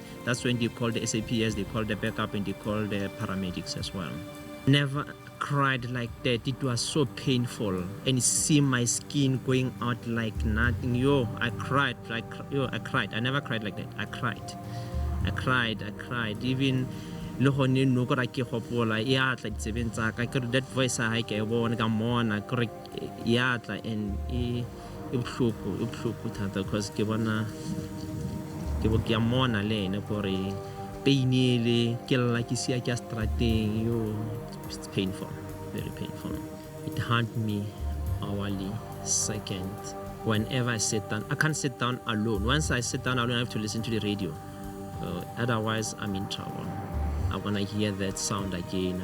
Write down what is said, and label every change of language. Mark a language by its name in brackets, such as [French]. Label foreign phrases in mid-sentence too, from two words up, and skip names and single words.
[English] That's when they called the SAPS, they called the backup, and they called the paramedics as well. Never cried like that. It was so painful, and see my skin going out like nothing. I cried. I never cried like that. I cried. [Southern Sotho] Even le gone no go ra ke gopola ya tla ditsebeng tsa ka ke [English] that voice [Southern Sotho] ha ke bona ka mona ke re ya tla and e bohloko thata because ke bona ke bo ke a mona le ene gore painile ke lla ke sia ke strateng [English] it's painful, very painful. It haunts me hourly, second. Whenever I sit down, I can't sit down alone. Once I sit down alone, I have to listen to the radio. Otherwise, I'm in trouble. I'm gonna hear that sound again.